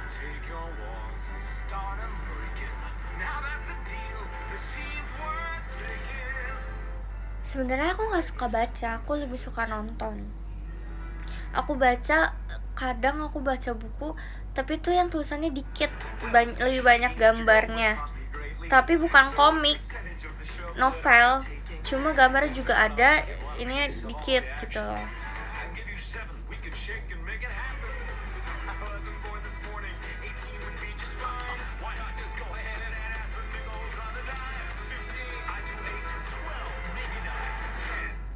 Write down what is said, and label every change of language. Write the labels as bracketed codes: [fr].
[en] Take your walls and start 'em breaking. Now that's a deal that seems worth taking. [id] Sebenarnya aku nggak suka baca, aku lebih suka nonton. Aku baca, kadang aku baca buku, tapi tuh yang tulisannya dikit, lebih banyak gambarnya. Tapi bukan komik, novel, cuma gambarnya juga ada, ini dikit gitu loh. [en] I give you 7, we can shake and make it happen. I wasn't born this morning, 18 would be just fine. Why not just go ahead and ask for nickels on the dime? 15, I do 8, 12, maybe 9, 10.